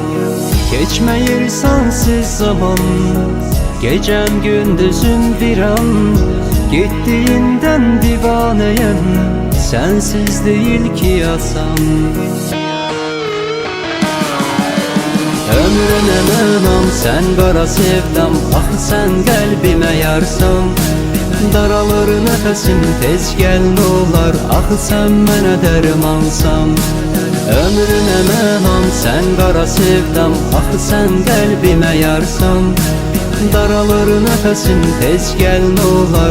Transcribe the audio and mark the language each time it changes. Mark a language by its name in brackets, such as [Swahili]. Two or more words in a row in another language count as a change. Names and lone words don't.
[Turkish] Geçmeyir sensiz zaman, gecem gündüzüm bir an. Gittiğinden divaneyim, sensiz değil ki yasam. [Azerbaijani] Ömrüne mənam, sen qara sevdam. Ah sen qəlbimə yarsan. Daralır nəfəsim, tez gəl n'olar. Ah sen mənə dərmansan. Ömrüne mənam, sen qara sevdam. Ah sen qəlbimə yarsan. Daralır nəfəsim, tez gəl n'olar.